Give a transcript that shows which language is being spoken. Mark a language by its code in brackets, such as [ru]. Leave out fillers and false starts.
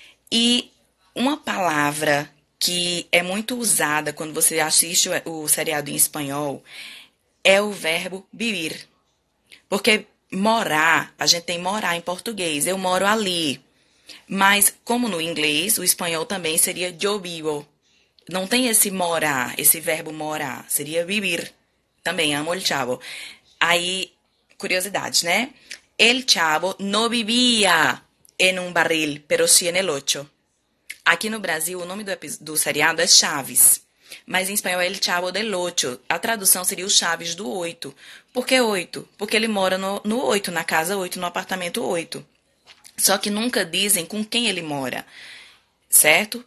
[pt] E uma palavra que é muito usada quando você assiste o seriado em espanhol é o verbo vivir. Porque morar, a gente tem morar em português, eu moro ali. Mas como no inglês, o espanhol também seria [es] yo vivo. [pt] Não tem esse morar, esse verbo morar, seria vivir. Também amo el chavo. Aí, curiosidade, né? [es] El chavo no vivia en un barril, pero sí en el ocho. [pt] Aqui no Brasil, o nome do seriado é Chaves. Mas em espanhol é El Chavo del Ocho. A tradução seria o Chaves do 8. Por que 8? Porque ele mora no 8, na casa 8, no apartamento 8. Só que nunca dizem com quem ele mora, certo?